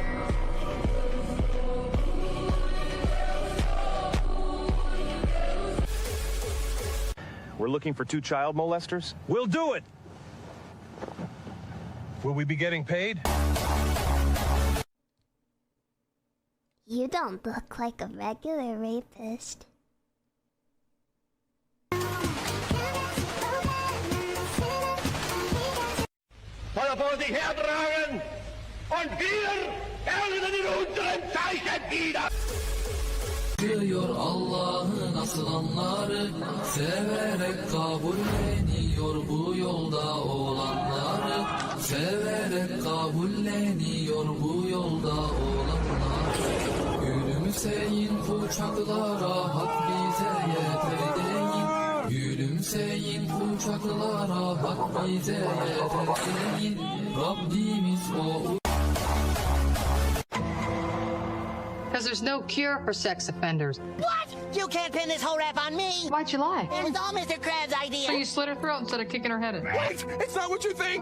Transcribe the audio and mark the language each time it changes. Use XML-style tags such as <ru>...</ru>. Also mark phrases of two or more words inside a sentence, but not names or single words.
<en>We're looking for 2 child molesters. We'll do it. Will we be getting paid? You don't look like a regular rapist.</en> <de>Feuer vor sich hertragen und wir erleben in unserem Zeichen wieder.</de> <tr>Diyor Allah'ın asılanları, severek kabulleniyor bu yolda olanları, severek kabulleniyor bu yolda olanları. Gülümseyin uçaklara, hak bize yeter deyin. Gülümseyin uçaklara, hak bize yeter deyin. Rabbimiz o.</tr> <en>Because there's no cure for sex offenders. What? You can't pin this whole rap on me. Why'd you lie? It was all Mr. Krabs' idea. So you slit her throat instead of kicking her head in. Wait, it's not what you think.</en>